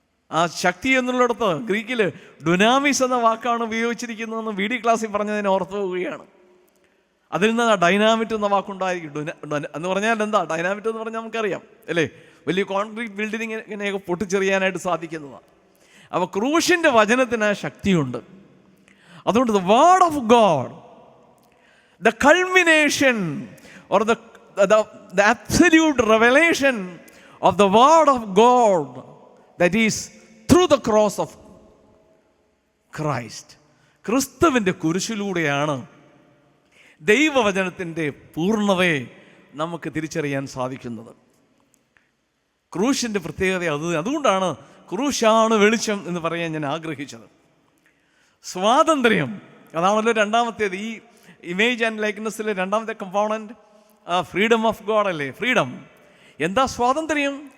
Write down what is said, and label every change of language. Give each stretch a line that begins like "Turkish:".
Malayalam: ആ ശക്തി എന്നുള്ളിടത്ത് ഗ്രീക്കിൽ ഡുനാമിസ് എന്ന വാക്കാണ് ഉപയോഗിച്ചിരിക്കുന്നതെന്ന് VD ക്ലാസ്സിൽ പറഞ്ഞതിനെ ഓർത്തു പോവുകയാണ്. അതിൽ നിന്ന് ഡൈനാമിറ്റ് എന്ന വാക്കുണ്ടായിരിക്കും. എന്ന് പറഞ്ഞാൽ എന്താ ഡൈനാമിറ്റ് എന്ന് പറഞ്ഞാൽ നമുക്കറിയാം, അല്ലേ? വലിയ കോൺക്രീറ്റ് ബിൽഡിങ്ങിനെയൊക്കെ പൊട്ടിച്ചെറിയാനായിട്ട് സാധിക്കുന്നതാണ്. അപ്പോൾ ക്രൂശിൻ്റെ വചനത്തിന് ശക്തിയുണ്ട്.
English: അതുകൊണ്ട് the word of God, the culmination or the absolute revelation of the word of God, that is through the cross of Christ.
Malayalam: ക്രിസ്തുവിൻ്റെ കുരിശിലൂടെയാണ് ദൈവവചനത്തിൻ്റെ പൂർണ്ണതയെ നമുക്ക് തിരിച്ചറിയാൻ സാധിക്കുന്നത്. ക്രൂശിൻ്റെ പ്രത്യേകത അതുകൊണ്ടാണ് ക്രൂശാണ് വെളിച്ചം എന്ന് പറയാൻ ഞാൻ ആഗ്രഹിച്ചത്. സ്വാതന്ത്ര്യം, അതാണല്ലോ രണ്ടാമത്തേത്. ഈ ഇമേജ് ആൻഡ് ലൈക്ക്നെസ്സിലെ രണ്ടാമത്തെ കമ്പോണൻറ്റ്
English: freedom of God
Malayalam: അല്ലേ? ഫ്രീഡം. എന്താ സ്വാതന്ത്ര്യം?